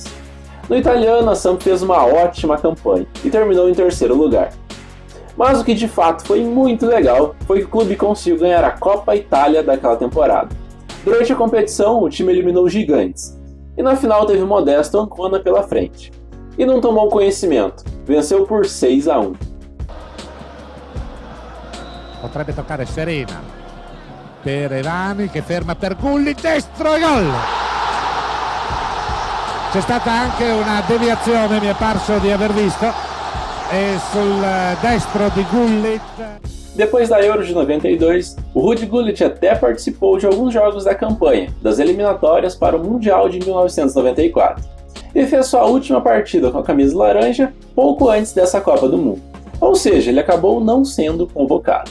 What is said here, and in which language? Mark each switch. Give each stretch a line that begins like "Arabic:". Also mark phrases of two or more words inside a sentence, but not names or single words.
Portuguese: No italiano, a Samp fez uma ótima campanha e terminou em terceiro lugar. Mas o que de fato foi muito legal foi que o clube conseguiu ganhar a Copa Itália daquela temporada. Durante a competição, o time eliminou os gigantes, e na final teve o modesto Ancona pela frente. E não tomou conhecimento, venceu por 6-1.
Italian: Potrebbe toccare Serena per Evani che ferma per Gullit, destro e gol! C'è stata anche una deviazione, mi è parso di aver visto, e sul destro di Gullit.
Portuguese: Depois da Euro de 92, o Ruud Gullit até participou de alguns jogos da campanha das eliminatórias para o Mundial de 1994 e fez sua última partida com a camisa laranja pouco antes dessa Copa do Mundo, ou seja, ele acabou não sendo convocado.